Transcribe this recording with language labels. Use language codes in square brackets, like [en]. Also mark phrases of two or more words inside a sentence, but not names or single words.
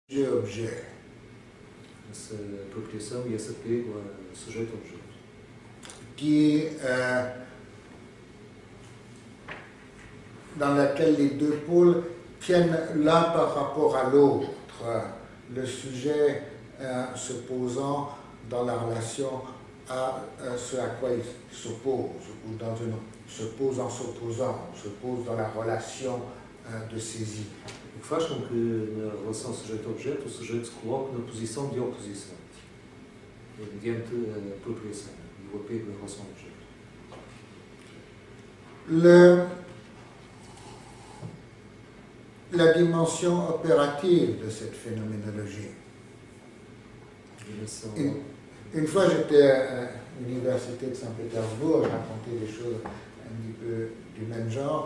[fr] sujet-objet. [pt] Essa apropriação e esse apego a sujeito-objeto. [fr] Dans laquelle les deux pôles tiennent l'un par rapport à l'autre, le sujet se posant dans la relation à ce à quoi il s'oppose, ou se pose en s'opposant, se pose dans la relation de saisie. [pt] O que faz com que, na relação sujeito-objeto, o sujeito se coloque na posição de oposição, mediante a apropriação e o apego em relação ao objeto. [fr] La dimension opérative de cette phénoménologie. Une fois, j'étais à l'université de Saint-Pétersbourg, je racontais des choses un petit peu du même genre.